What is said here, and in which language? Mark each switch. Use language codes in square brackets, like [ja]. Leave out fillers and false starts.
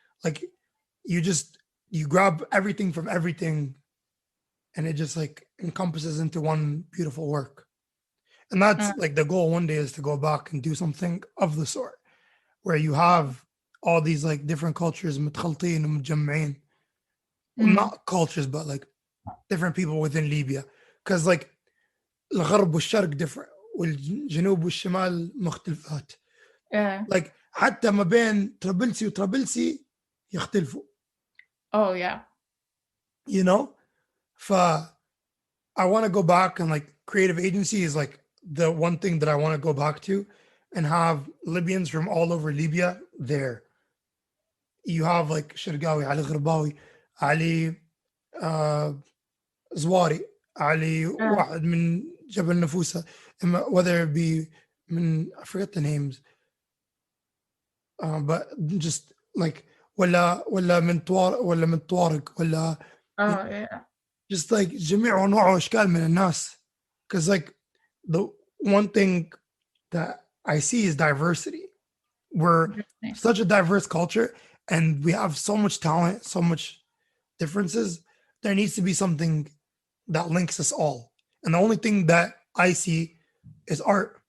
[en] Like you grab everything from everything, and it just like encompasses into one beautiful work. And that's like the goal one day, is to go back and do something of the sort, where you have all these like different cultures, [ar] متخلطين ومتجمعين. [en] Well, not cultures, but like different people within Libya. Because like [ar] الغرب والشرق [en] different, [ar] والجنوب والشمال مختلفات. Like حتى ما بين طرابلسي وطرابلسي يختلفوا. [en] Oh yeah. You know? I want to go back, and like creative agency is like the one thing that I want to go back to, and have Libyans from all over Libya there. You have like Shergawi, Ali Gharbawi, Ali Zwari, Ali [ar] واحد من جبل نفوسة, [en] whether it be I forget the names, but just like [ar] ولا من طوارق ولا [en] yeah. just like [ar] جميع أنواع وأشكال من الناس. [en] Because like the one thing that I see is diversity. We're such a diverse culture, and we have so much talent, so much differences. There needs to be something that links us all. And the only thing that I see is art.